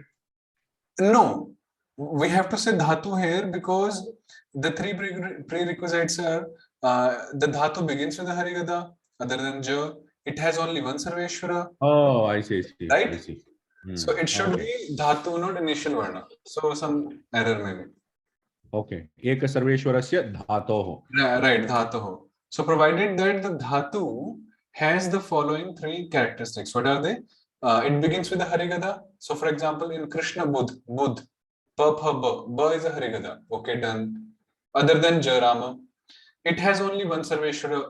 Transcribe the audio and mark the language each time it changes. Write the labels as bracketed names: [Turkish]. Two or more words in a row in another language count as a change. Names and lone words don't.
[English] No, we have to say dhatu here because the three prerequisites are the dhatu begins with a harigada other than ja. It has only one sarveshwara. Oh, I see, I see. Right? I see. So it should be dhatu, not initial varna. So some error maybe. Okay. [Sanskrit] Eka sarveshwarasya dhatoho. [English] Right, dhatu. So provided that the dhatu has the following three characteristics. What are they? It begins with a harigada. So for example, in Krishna Budh, Pa, Pa, Ba. Ba is a Harigada. Okay, done. Other than Jarama, it has only one Sarveshwara.